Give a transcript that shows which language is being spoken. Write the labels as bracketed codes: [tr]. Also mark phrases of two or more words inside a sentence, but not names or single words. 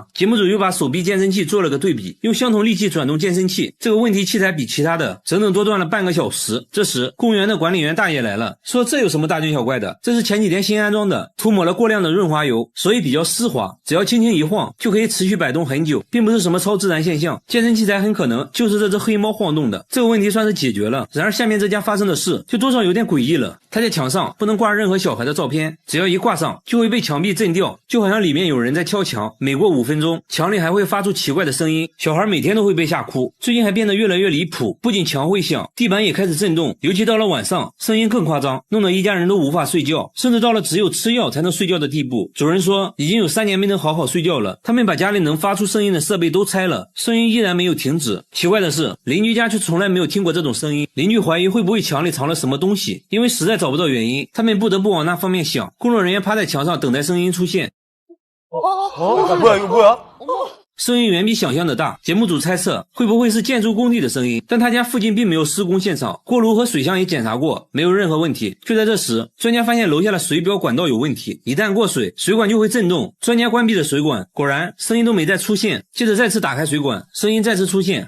[zh] 節目組又把手臂健身器做了個對比，用相同力氣轉動健身器，這個問題器材比其他的整整多轉了半個小時。這時公園的管理員大爺來了，說這有什麼大驚小怪的，這是前幾天新安裝的，塗抹了過量的潤滑油，所以比較絲滑，只要輕輕一晃就可以持續擺動很久，並不是什麼超自然現象。健身器材很可能就是這只黑猫晃動的，這個問題算是解決了。然而下面这家發生的事就多少有點詭異了。他在牆上不能掛任何小孩的照片，只要一掛上就會被牆壁震掉，就好像裡面有人在敲牆。每過5分鐘，牆裡還會發出奇怪的聲音，小孩每天都會被嚇哭。最近還變得越來越離譜，不僅牆會響，地板也開始震動，尤其到了晚上，聲音更誇張，弄得一家人都無法睡覺，甚至到了只有吃藥才能睡覺的地步。主人說已經有3年沒能好好睡覺了，他們把家裡能發出聲音的設備都拆了，聲音依然沒有停止。奇怪的是，鄰居家卻從來沒有聽過這種聲音。鄰居懷疑會不會牆裡藏了什麼東西，因為實在找不到原因，他們不得不往那方面想。工作人員趴在牆上等待聲音出現。 [ko] 뭐야 이거 뭐야? [zh] 聲音遠比想象的大。節目組猜測會不會是建築工地的聲音，但他家附近並沒有施工現場，鍋爐和水箱也檢查過，沒有任何問題。就在這時，專家發現樓下的水表管道有問題，一旦過水，水管就會震動。專家關閉了水管，果然聲音都沒再出現。接着再次打開水管，聲音再次出現。